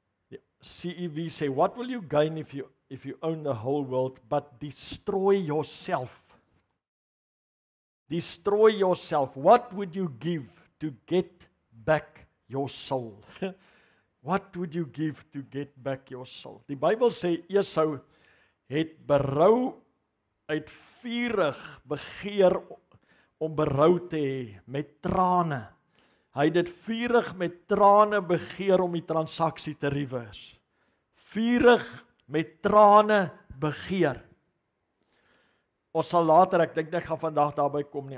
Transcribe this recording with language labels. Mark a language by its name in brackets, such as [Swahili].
[English] The CEV say, what will you gain if you own the whole world but destroy yourself? Destroy yourself. What would you give to get back your soul? What would you give to get back your soul? [Afrikaans] Die Bybel sê Esau het berou uit vurig begeer om berou te hê met trane. Hy het dit vurig met trane begeer om die transaksie te reverse. Vurig met trane begeer. Ons sal later, ek dink ek gaan vandag daarby kom nie.